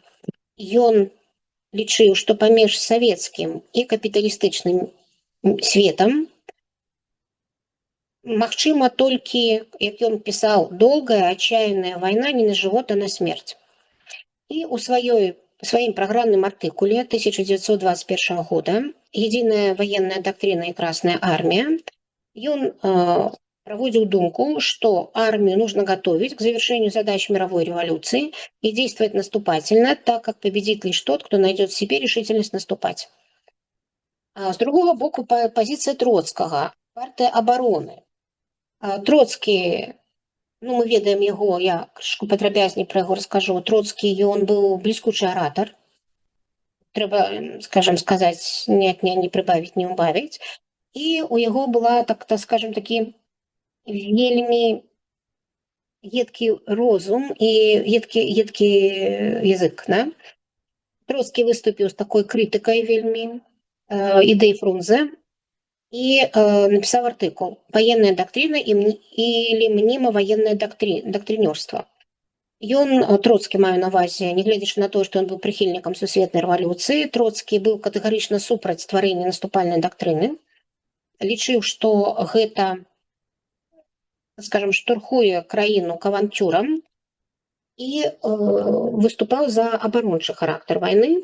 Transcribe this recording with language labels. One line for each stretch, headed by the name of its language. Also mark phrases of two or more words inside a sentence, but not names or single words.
Belarusian: Ён лічыў, што паміж савецкім і капіталістычным светам магчыма толькі, як ён пісаў, доўгая адчайная вайна не на жывот, а на смерць. І ў сваім праграмным артыкуле 1921 года
Russian: «Единая военная доктрина и Красная армия» ён проводил думку, что армию нужно готовить к завершению задач мировой революции и действовать наступательно, так как победит лишь тот, кто найдет в себе решительность наступать. А с другого боку позиция Троцкого, партия обороны.
Belarusian: Троцкі, ну мы ведаем яго, я крышку падрабязней пра яго раскажу. Троцкі, ён быў бліскучы аратар. Трэба, скажем, сказаць, не прыбавіць, не ўбавіць. І у яго была, так скажем, такі вельмі едкі розум і едкі язык, да? Троцкі выступіў з такой крытыкай вельмі ідэй Фрунзе і напісаў артыкул
Russian: «Военная доктрина или мнимо-военное доктринерство».
Belarusian: Ён, Троцкі, маю на ўвазе, нягледзячы на тое, што ён быў прыхільнікам сусветнай рэвалюцыі, Троцкі быў катэгарычна супраць стварэння наступальнай дактрыны, лічыў, што гэта, скажем, штурхуе краіну к авантюрам і выступаў за абарончы характар вайны.